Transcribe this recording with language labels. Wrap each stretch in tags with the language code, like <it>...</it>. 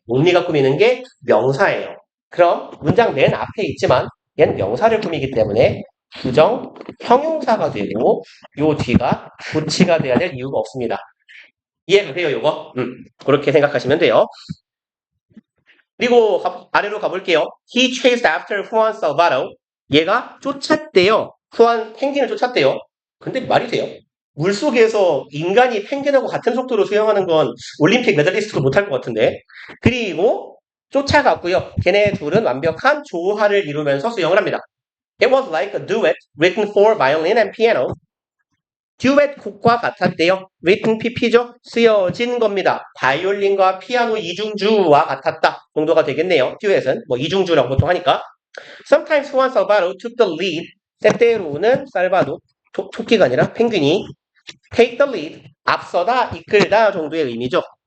<ko>온리가 꾸미는 게 명사예요. 그럼 문장 맨 앞에 있지만 얘는 명사를 꾸미기 때문에 부정 형용사가 되고 요 뒤가 부치가 돼야 될 이유가 없습니다. 이해가세요, 요거? 그렇게 생각하시면 돼요. 그리고 아래로 가볼게요.</ko> <en>He chased after Juan Salvador.</en> <ko>얘가 쫓았대요. 후안 펭귄을 쫓았대요. 근데 말이 돼요? 물속에서 인간이 펭귄하고 같은 속도로 수영하는 건 올림픽 메달리스트도 못할 것 같은데. 그리고 쫓아갔고요. 걔네 둘은 완벽한 조화를 이루면서 수영을 합니다.</ko> <en>It was like a duet written for violin and piano.</en> <ko>듀엣 곡과 같았대요. written pp죠. 쓰여진 겁니다. 바이올린과 피아노 이중주와 같았다 정도가 되겠네요. 듀엣은 뭐 이중주라고 보통 하니까.</ko> <en>Sometimes Juan Salvador took the lead.</en> <ko>때때로는 살바도 토끼가 아니라 펭귄이 take the lead 앞서다 이끌다 정도의 의미죠.</ko>